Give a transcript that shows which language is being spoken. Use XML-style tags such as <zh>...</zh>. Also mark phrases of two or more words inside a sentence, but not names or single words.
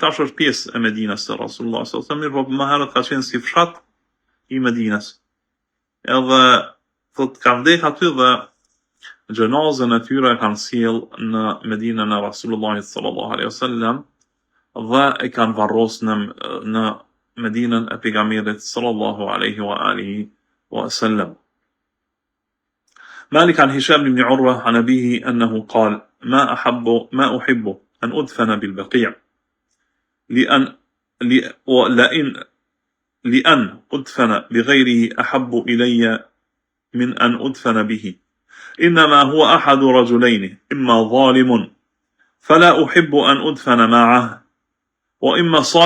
<sq>Tash është pjesë e Medinës së Rasulullah</sq> <ar>صلى الله عليه وسلم,</ar> <sq>por më herët ka qenë si fshat i Medinës. Edhe thot kanë vdekur aty dhe gjenazën e tyre kanë sjell në Medinën e Rasulullahit</sq> <ar>صلى الله عليه وسلم</ar> <sq>dhe e kanë varrosur në Medinën e pejgamberit</sq> <ar>صلى الله عليه وآله وسلم. مالك عن هشام بن عروة عن أبيه أنه قال ما أحب أن أدفن بالبقيع لأن أدفن بغيره أحب إلي من أن أدفن به إنما هو أحد رجلين إما ظالم فلا أحب أن أدفن معه وإما</ar>